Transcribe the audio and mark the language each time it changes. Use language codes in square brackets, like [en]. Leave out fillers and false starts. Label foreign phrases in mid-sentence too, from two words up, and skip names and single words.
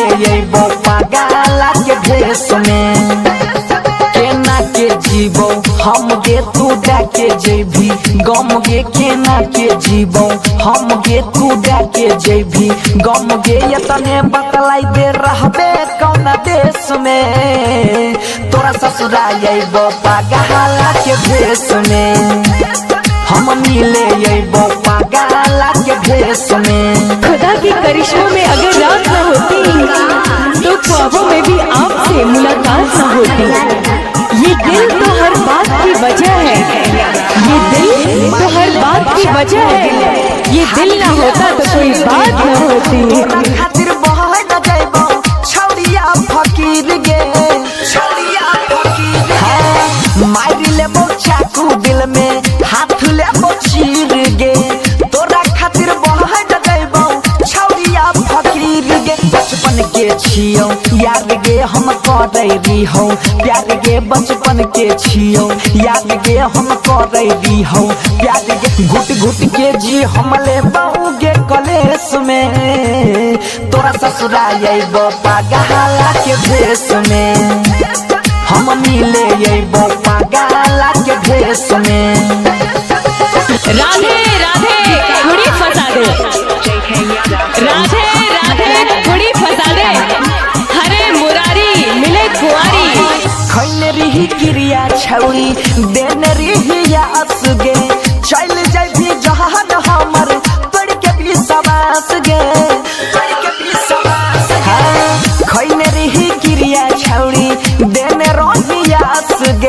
[anp] अइबो पागला के भेष में केना के जीवो हम गे तू डाके जेबी गम गे केना के जीवो हम गे तू डाके जेबी गम गे यतने बतलाई दे रहबे कौन देश में तोरा ससुराल अइबो पागला के भेष में हम मिले अइबो पागला के भेष में। [hi] खुदा के करिश्मों में अगर रात न होती तो ख्वाबों में भी आपसे मुलाकात न होती। ये दिल तो हर बात की वजह है, ये दिल तो हर बात की वजह है, ये दिल ना होता तो कोई बात न होती। [anp] खातिर बहुत न जाइबो छौरिया फकीर गे छौरिया फकीर गे मारी लेबो चाकू दिल में हाथ लेबो चीर गे तोरा खातिर बहुत न जाइबो छौरिया फकीर गे बचपन के छियो यार गे हम करैरी हो प्यार गे बचपन के छियो यार गे हम करैरी हो प्यार गे घुट घुट के जी हम ले बाऊ गे कलेश में तोरा ससुराल अइबो पागला के भेष में हम मिले अइबो पागला के भेष में। [hi] राधे राधे कुड़ी फसा दे, राधे राधे कुड़ी फसा दे, हरे मुरारी मिले कुआरी [anp] खैले रही क्रिया छौरी देने रही आस गे चल जाय भी जहान हमर तोड़ के भी सवास गे तोड़ के भी सवास गे खैले रही क्रिया छौरी देने रही आस गे